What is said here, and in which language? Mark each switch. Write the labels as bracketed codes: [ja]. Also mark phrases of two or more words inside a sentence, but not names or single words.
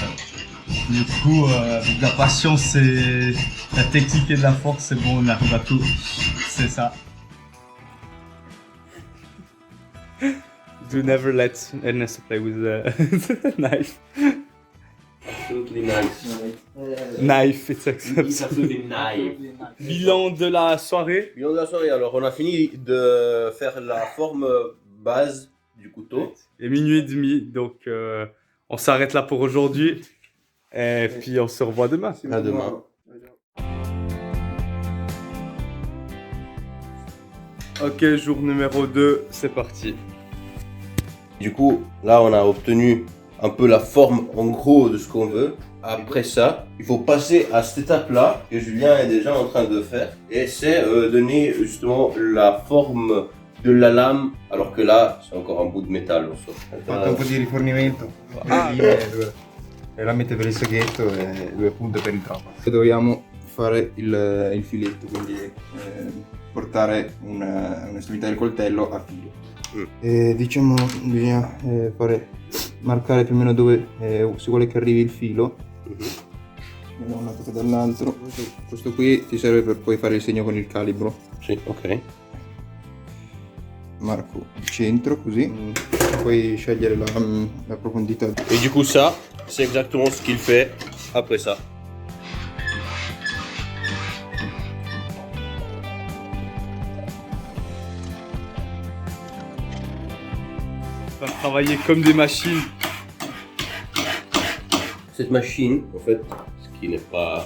[fr] Du coup, avec la patience et la technique et de la force, c'est bon, on arrive à tout, c'est ça. [en] Do never let Ernesto play with the knife. Absolutely nice. Knife, it's It's absolutely nice. [fr] Bilan de la soirée. Bilan de la soirée, alors on a fini de faire la forme base du couteau. Et minuit et demi, donc on s'arrête là pour aujourd'hui. Et puis on se revoit demain. À demain. Ok, jour numéro 2, c'est parti. Du coup, là on a obtenu un peu la forme en gros de ce qu'on veut. Après ça, il faut passer à cette étape-là que Julien est déjà en train de faire. Et c'est donner justement la forme de la lame, alors que là c'est encore un bout de métal. [it] Non so. Fatto un po' di rifornimento, le lamette per il seghetto e 2 punte per il trapano. Dobbiamo fare il filetto, quindi portare un'estremità del coltello a filo. E diciamo bisogna marcare più o meno dove si vuole che arrivi il filo. Da un lato che dall'altro. Questo qui ti serve per poi fare il segno con il calibro. Si, ok. Marco il centro così, poi scegliere la profondità. [fr] Et du coup ça, c'est exactement ce qu'il fait après ça. On va travailler comme des machines. Cette machine, en fait, ce qui n'est pas...